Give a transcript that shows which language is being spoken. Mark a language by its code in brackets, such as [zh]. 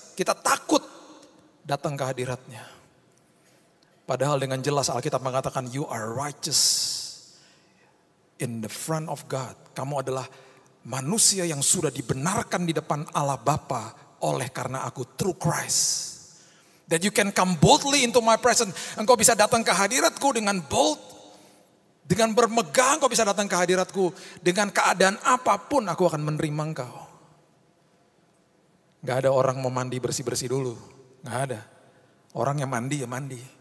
[id] Kita takut datang ke hadiratnya. Padahal dengan jelas Alkitab mengatakan [en] you are righteous in the front of God. [id] Kamu adalah manusia yang sudah dibenarkan di depan Allah Bapa oleh karena aku [en] through Christ. That you can come boldly into my presence. [id] Engkau bisa datang ke hadiratku dengan bold. Dengan bermegah engkau bisa datang ke hadiratku. Dengan keadaan apapun aku akan menerima engkau. Gak ada orang mau mandi bersih-bersih dulu. Gak ada. Orang yang mandi ya mandi.